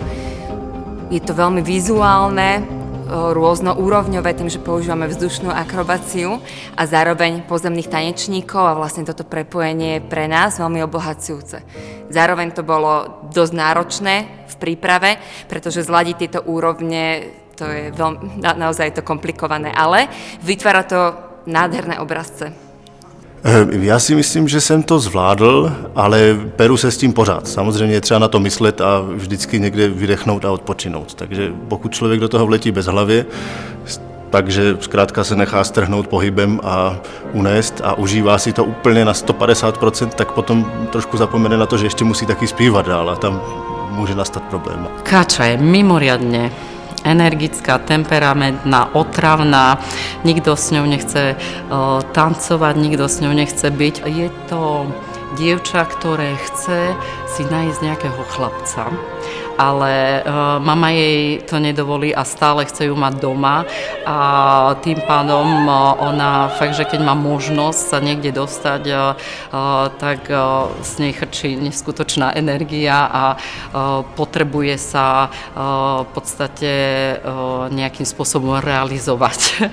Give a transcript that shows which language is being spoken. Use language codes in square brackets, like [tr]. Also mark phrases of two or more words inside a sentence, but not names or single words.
[sk] Je to veľmi vizuálne, rôznoúrovňové tým, že používame vzdušnú akrobáciu a zároveň pozemných tanečníkov a vlastne toto prepojenie je pre nás veľmi obohacujúce. Zároveň to bolo dosť náročné v príprave, pretože zladiť tieto úrovne to je naozaj to komplikované, ale vytvára to nádherné obrazce. [cs] Já si myslím, že jsem to zvládl, ale peru se s tím pořád. Samozřejmě je třeba na to myslet a vždycky někde vydechnout a odpočinout. Takže pokud člověk do toho vletí bez hlavě, takže zkrátka se nechá strhnout pohybem a unést a užívá si to úplně na 150%, tak potom trošku zapomene na to, že ještě musí taky zpívat dál a tam může nastat problém. [sk] Káča je mimoriadne energická, temperamentná, otravná, nikto s ňou nechce tancovať, nikto s ňou nechce byť. Je to dievča, ktoré chce si nájsť nejakého chlapca, ale mama jej to nedovolí a stále chce ju mať doma a tým pádom ona fakt, že keď má možnosť sa niekde dostať, tak z nej chrčí neskutočná energia a potrebuje sa v podstate nejakým spôsobom realizovať.